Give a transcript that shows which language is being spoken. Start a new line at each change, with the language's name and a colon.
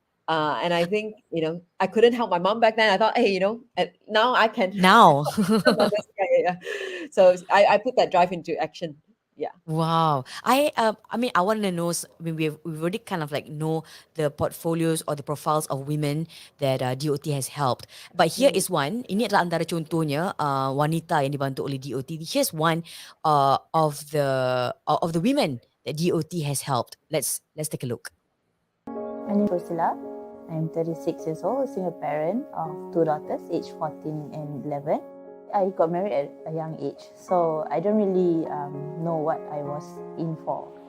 English: And I think, I couldn't help my mom back then. I thought, hey, and now I can Now. help other mothers. Yeah, yeah, yeah. So I put that drive into action. Yeah. Wow. I mean I want to know I mean we've already kind of like know the portfolios or the profiles of women that DOT has helped. But here Mm. is one.
Malay: Ini adalah antara contohnya wanita yang dibantu oleh DOT.
English: Here's one of the women that DOT has helped. Let's take a look. My name is Priscilla. I'm 36 years old, a single parent of two daughters, aged 14 and 11. I got married at a young age, so I don't really know what I was in for.